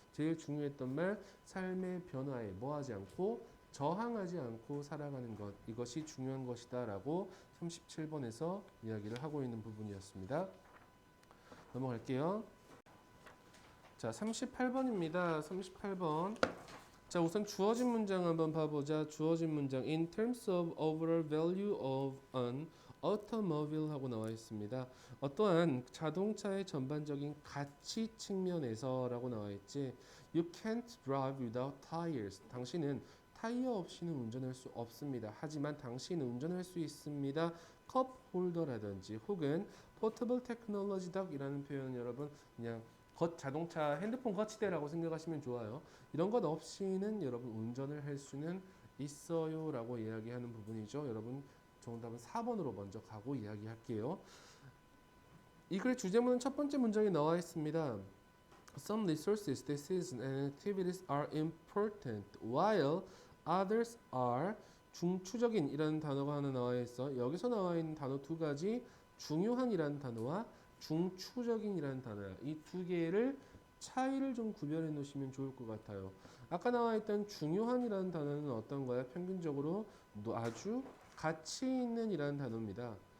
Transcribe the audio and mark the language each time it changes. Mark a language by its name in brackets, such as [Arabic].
[Korean] 제일 중요했던 말, 삶의 변화에 뭐하지 않고 저항하지 않고 살아가는 것, 이것이 중요한 것이다 라고 37번에서 이야기를 하고 있는 부분이었습니다. 넘어갈게요. 자, 38번입니다. 38번. 자, 우선 주어진 문장 한번 봐보자. 주어진 문장 [English] in terms of overall value of an automobile [Korean] 하고 나와 있습니다. 어떠한 자동차의 전반적인 가치 측면에서 라고 나와 있지. [English] You can't drive without tires. [Korean] 당신은 타이어 없이는 운전할 수 없습니다. 하지만 당신은 운전할 수 있습니다. 컵 홀더라든지 혹은 포터블 테크놀로지 덕이라는 표현 여러분 그냥 자동차 핸드폰 거치대라고 생각하시면 좋아요. 이런 것 없이는 여러분 운전을 할 수는 있어요 라고 이야기하는 부분이죠. 여러분 정답은 4번으로 먼저 가고 이야기할게요. 이 글의 주제문은 첫 번째 문장에 나와 있습니다. [English] Some resources, decisions, and activities are important, while others are [Korean] 중추적인이라는 단어가 하나 나와 있어. 여기서 나와 있는 단어 두 가지, 중요한이라는 단어와 중추적인이라는 단어야. 이 두 개를 차이를 좀 구별해 놓으시면 좋을 것 같아요. 아까 나와 있던 중요한이라는 단어는 어떤 거야? 평균적으로 아주 가치 있는이라는 단어입니다.